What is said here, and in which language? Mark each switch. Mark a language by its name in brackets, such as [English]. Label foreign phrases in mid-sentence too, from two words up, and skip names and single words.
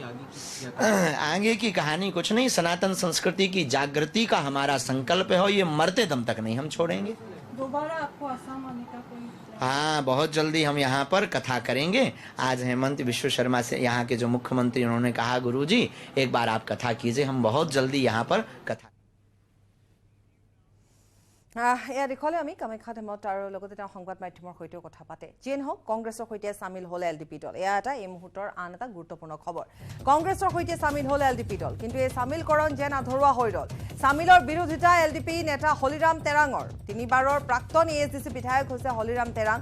[Hindi] आगे की कहानी कुछ नहीं, सनातन संस्कृति की जागृति का हमारा संकल्प है और ये मरते दम तक नहीं हम छोड़ेंगे। दोबारा आपको असम आने का कोई? हाँ, बहुत जल्दी हम यहाँ पर कथा करेंगे। आज हेमंत बिश्व शर्मा से यहाँ के जो मुख्यमंत्री, उन्होंने कहा गुरुजी एक बार आप कथा कीजिए, हम बहुत जल्दी यहाँ पर कथा। [Assamese] এয়া দেখলে আমি কামাখ্যা ধামত আৰু লগতে তেওঁ সংবাদ মাধ্যমৰ সৈতেও কথা পাতে। যিয়ে নহওক কংগ্ৰেছৰ সৈতে চামিল হ'ল এলডিপি দল। এয়া এটা এই মুহূৰ্তৰ আন এটা গুৰুত্বপূৰ্ণ খবৰ। কংগ্ৰেছৰ সৈতে চামিল হ'ল এলডিপি দল, কিন্তু এই চামিলকৰণ যেন আধৰুৱা হৈ ৰ'ল। চামিলৰ বিৰোধিতা এলডিপি নেতা হলিৰাম তেৰাঙৰ। 3বাৰৰ প্ৰাক্তন এএছডিচি বিধায়ক হৈছে হলিৰাম তেৰাং।